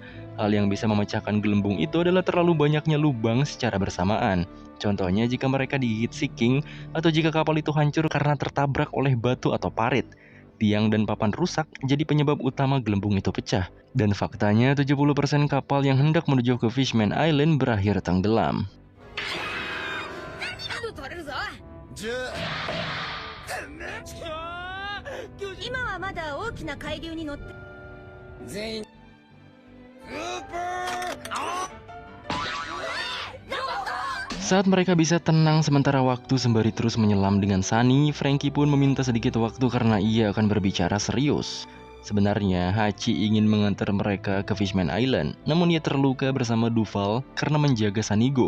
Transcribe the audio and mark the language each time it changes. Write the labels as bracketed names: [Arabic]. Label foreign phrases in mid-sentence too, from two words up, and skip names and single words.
[Indonesian] Hal yang bisa memecahkan gelembung itu adalah terlalu banyaknya lubang secara bersamaan. Contohnya jika mereka digigit Sea King atau jika kapal itu hancur karena tertabrak oleh batu atau parit. Tiang dan papan rusak jadi penyebab utama gelembung itu pecah. Dan faktanya 70% kapal yang hendak menuju ke Fishman Island berakhir tenggelam. [Japanese] 今はまだ大きな海流に乗って全員スーパー [Indonesian] Saat mereka bisa tenang sementara waktu sembari terus menyelam dengan Sunny, Franky pun meminta sedikit waktu karena ia akan berbicara serius. Sebenarnya Hachi ingin mengantar mereka ke Fishman Island, namun ia terluka bersama Duval karena menjaga Sanigo.